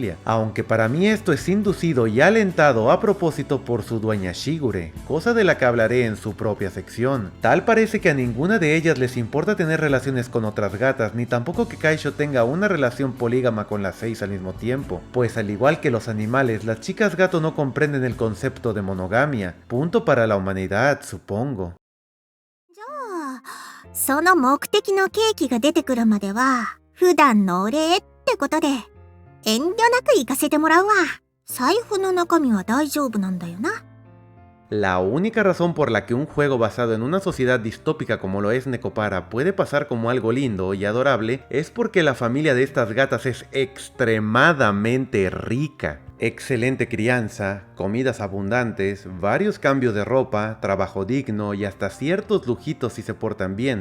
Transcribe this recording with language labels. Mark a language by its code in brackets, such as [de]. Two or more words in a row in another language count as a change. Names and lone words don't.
[es] Aunque para mí esto es inducido y alentado a propósito por su dueña Shigure, cosa de la que hablaré en su propia sección. Tal parece que a ninguna de ellas les importa tener relaciones con otras gatas, ni tampoco que Kaisho tenga una relación polígama con las 6 al mismo tiempo, pues al igual que los animales, las chicas gato no comprenden el concepto de monogamia. Punto para la humanidad, supongo. [ja] その目的のケーキが出てくるまでは普段のお礼ってことで遠慮なく行かせてもらうわ。財布の中身は大丈夫なんだよな。 [es] La única razón por la que un juego basado en una sociedad distópica como lo es Nekopara puede pasar como algo lindo y adorable es porque la familia de estas gatas es extremadamente rica. Excelente crianza, comidas abundantes, varios cambios de ropa, trabajo digno y hasta ciertos lujitos si se portan bien.